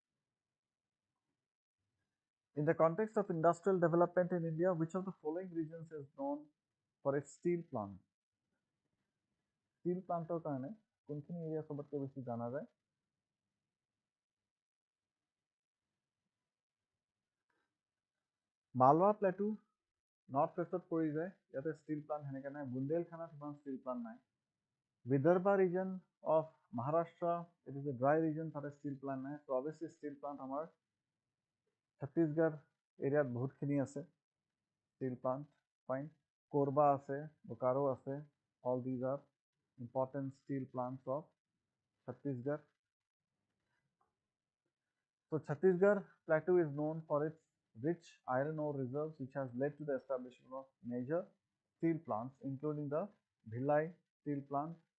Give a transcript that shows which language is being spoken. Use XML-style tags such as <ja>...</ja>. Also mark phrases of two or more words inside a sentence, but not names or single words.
<en>In the context of industrial development in India, which of the following regions is known for its steel plant? Steel planter</en> <as>কাৰণে কোনখিনি area সবাতোকৈ বেছি জনা যায়? Malwa Plateau</as> <en>North West</en> <as>ত পৰি যায়, ইয়াতে</as> <en>steel plant</en> <as>হেনেকে নাই। বুন্দেলখানাত ইমান</as> <en>steel plant</en> <as>নাই।</as> <en>Vidarbha region of Maharashtra, it is a dry region,</en> <as>তাতে steel plant নাই।</as> <en>So obviously steel plant</en> <as>আমাৰ Chhattisgarh এৰিয়াত বহুতখিনি আছে</as> <en>steel plant, fine.</en> <as>Korba আছে, Bokaro আছে,</as> <en>all these are important steel plants of Chhattisgarh. So Chhattisgarh Plateau is known for its rich iron ore reserves, which has led to the establishment of major steel plants, including the Bhilai steel plant.</en>